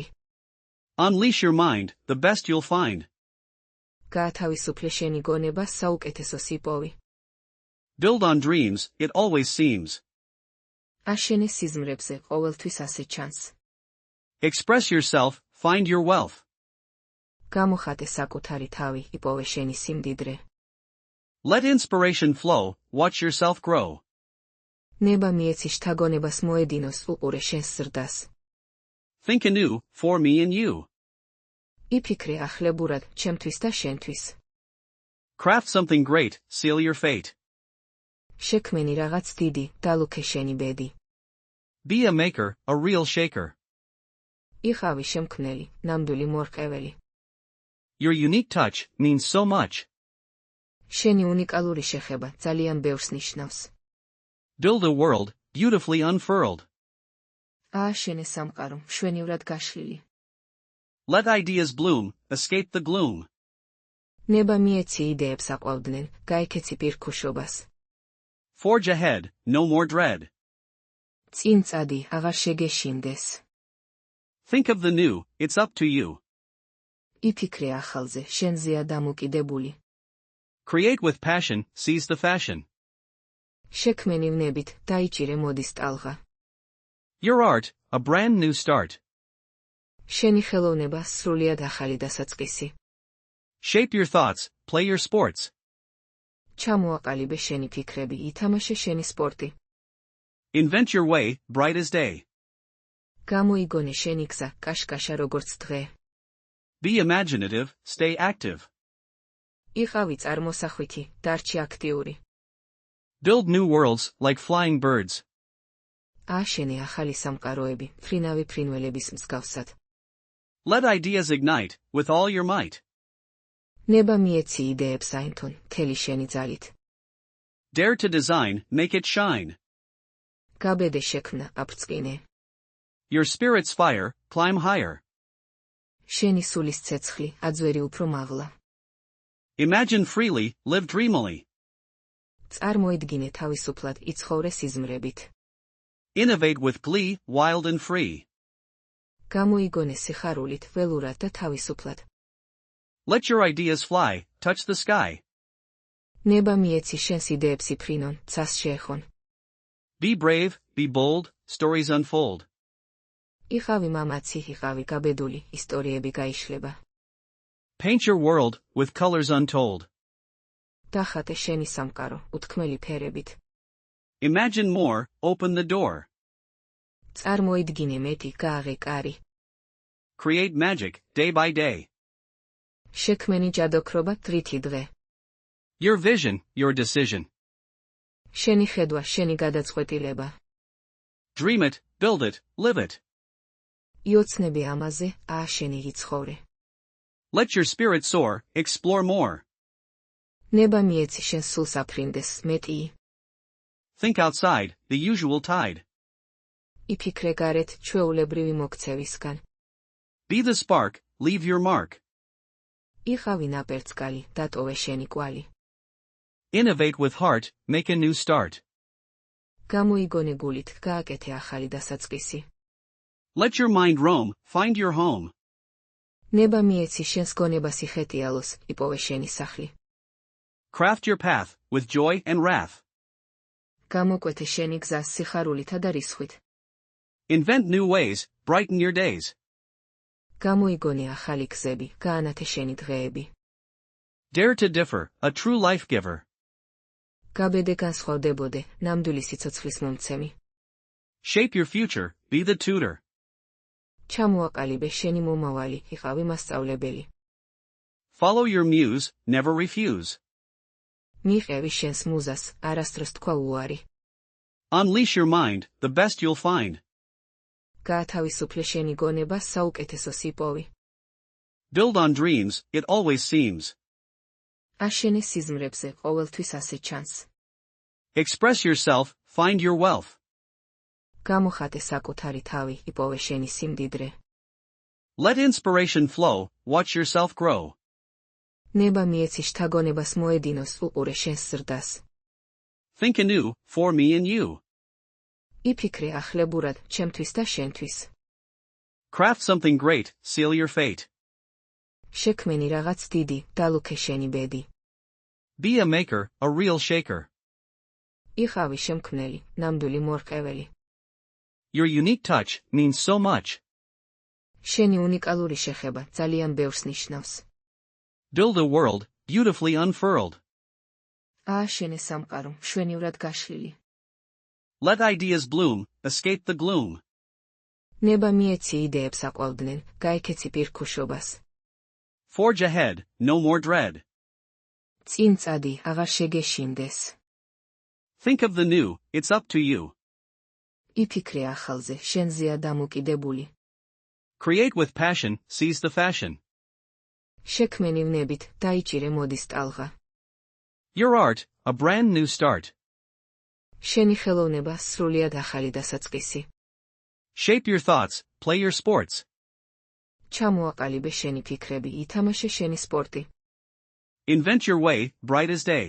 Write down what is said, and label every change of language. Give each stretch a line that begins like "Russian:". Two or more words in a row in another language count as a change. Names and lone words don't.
English: Unleash your mind, the best you'll find.
Georgian: გაათავისუფლე შენი გონება, საუკეთესოს იპოვი.
English: Build on dreams, it always seems.
Georgian: აშენე სიზმრებზე, ყოველთვის ასე ჩანს.
English: Express yourself, find your wealth.
Georgian: გამოხატე საკუთარი თავი, იპოვე შენი სიმდიდრე.
English: Let inspiration flow, watch yourself grow.
Georgian: ნება მიეცი შთაგონებას მოედინოს, უყურე შენს ზრდას.
English: Think anew, for me and you.
Georgian: იფიქრე ახლებურად, ჩემთვის და შენთვის.
English: Craft something great, seal your fate.
Georgian: შექმენი რაღაც დიდი, დალუქე შენი ბედი.
English: Be a maker, a real shaker.
Georgian: იყავი შემქმნელი, ნამდვილი მორყეველი.
English: Your unique touch means so much.
Georgian: შენი უნიკალური შეხება ძალიან ბევრს ნიშნავს.
English: Build a world, beautifully unfurled.
Georgian: ააშენე სამყარო, მშვენივრად გაშლილი.
English: Let ideas bloom, escape the gloom.
Georgian: ნება მიეცი იდეებს აყვავდნენ, გაიქეცი პირქუშობას.
English: Forge ahead, no more dread.
Georgian: წინ წადი, აღარ შეგეშინდეს.
English: Think of the new, it's up to you.
Georgian: იფიქრე ახალზე, შენზეა დამოკიდებული.
English: Create with passion, seize the fashion.
Georgian: შექმენი ვნებით, დაიჭირე მოდის ტალღა.
English: Your art, a brand new start.
Georgian: შენი ხელოვნება სრულიად ახალი დასაწყისი.
English: Shape your thoughts, play your sports.
Georgian: ჩამოაყალიბე შენი ფიქრები, ითამაშე შენი სპორტი.
English: Invent your way, bright as day.
Georgian: გამოიგონე შენი გზა, კაშკაშა როგორც დღე.
English: Be imaginative, stay active.
Georgian: იყავი წარმოსახვითი, დარჩი აქტიური.
English: Build new worlds, like flying birds.
Georgian: ააშენე ახალი სამყაროები, ფრინავი ფრინველების მსგავსად.
English: Let ideas ignite, with all your might.
Georgian: ნება მიეცი იდეებს აინთონ, მთელი შენი ძალით.
English: Dare to design, make it shine.
Georgian: გაბედე შექმნა, აფრწყინე.
English: Your spirit's fire, climb higher.
Georgian: შენი სულის ცეცხლი, აძვერი უფრო მაღლა.
English: Imagine freely, live dreamily.
Georgian: წარმოიდგინე თავისუფლად, იცხოვრე სიზმრებით.
English: Innovate with glee, wild and free.
Georgian: გამოიგონე სიხარულით, ველურად და თავისუფლად.
English: Let your ideas fly, touch the sky.
Georgian: ნება მიეცი შენს იდეებს იფრინონ, ცას შეეხონ.
English: Be brave, be bold, stories unfold.
Georgian: იყავი მამაცი, იყავი გაბედული, ისტორიები გაიშლება.
English: Paint your world, with colors untold.
Georgian: დახატე შენი სამყარო, უთქმელი ფერებით.
English: Imagine more, open the door.
Georgian: წარმოიდგინე მეტი, გააღე კარი.
English: Create magic, day by day.
Georgian: შექმენი ჯადოქრობა, დღითი დღე.
English: Your vision, your decision.
Georgian: შენი ხედვა, შენი გადაწყვეტილება.
English: Dream it, build it, live it.
Georgian: იოცნები ამაზე, ააშენი იცხოვრე.
English: Let your spirit soar, explore more.
Georgian: ნება მიეცი შენ სულს აფრინდეს, მეტი.
English: Think outside, the usual tide.
Georgian: იფიქრე გარეთ, ჩვეულებრივი მოქცევისგან.
English: Be the spark, leave your mark.
Georgian: იყავი ნაპერწკალი, დატოვე შენი კვალი.
English: Innovate with heart, make a new start.
Georgian: გამოიგონე გულით, გააკეთე ახალი დასაწყისი.
English: Let your mind roam, find your home.
Georgian: ნება მიეცი შენს გონებას იხეტიალოს, იპოვე შენი სახლი.
English: Craft your path, with joy and wrath.
Georgian: გამოკვეთე შენი გზას სიხარულითა და რისხვით.
English: Invent new ways, brighten your days.
Georgian: გამოიგონე ახალი გზები, გაანათე შენი დღეები.
English: Dare to differ, a true life giver.
Georgian: გაბედე განსხვავდებოდე, ნამდვილი სიცოცხლის მომცემი.
English: Shape your future, be the tutor.
Georgian: ჩამოაყალიბე შენი მომავალი, იყავი მასწავლებელი.
English: Follow your muse, never refuse.
Georgian: მიყევი შენს მუზას, არასდროს თქვა უარი.
English: Unleash your mind, the best you'll find.
Georgian: გაათავისუფლე შენი გონება, საუკეთესოს იპოვი.
English: Build on dreams, it always seems.
Georgian: აშენე სიზმრებზე, ყოველთვის ასე ჩანს.
English: Express yourself, find your wealth.
Georgian: გამოხატე საკუთარი თავი, იპოვე შენი სიმდიდრე.
English: Let inspiration flow, watch yourself grow.
Georgian: ნება მიეცი შთაგონებას მოედინოს, უყურე შენს ზრდას.
English: Think anew, for me and you.
Georgian: იფიქრე ახლებურად, ჩემთვის და შენთვის.
English: Craft something great, seal your fate.
Georgian: შექმენი რაღაც დიდი, დალუქე შენი ბედი.
English: Be a maker, a real shaker.
Georgian: იყავი შემქმნელი, ნამდვილი მორყეველი.
English: Your unique touch means so much.
Georgian: შენი უნიკალური შეხება ძალიან ბევრს ნიშნავს.
English: Build a world, beautifully unfurled.
Georgian: ააშენე სამყარო, მშვენივრად გაშლილი.
English: Let ideas bloom, escape the gloom.
Georgian: ნება მიეცი იდეებს აყვავდნენ, გაიქეცი პირქუშობას.
English: Forge ahead, no more dread.
Georgian: წინ წადი, აღარ შეგეშინდეს.
English: Think of the new, it's up to you.
Georgian: იფიქრე ახალზე, შენზეა დამოკიდებული.
English: Create with passion, seize the fashion.
Georgian: შექმენი ვნებით, დაიჭირე მოდის ტალღა.
English: Your art, a brand new start.
Georgian: შენი ხელოვნება სრულიად ახალი დასაწყისი.
English: Shape your thoughts, play your sports.
Georgian: ჩამოაყალიბე შენი ფიქრები, ითამაშე შენი სპორტი.
English: Invent your way, bright as day.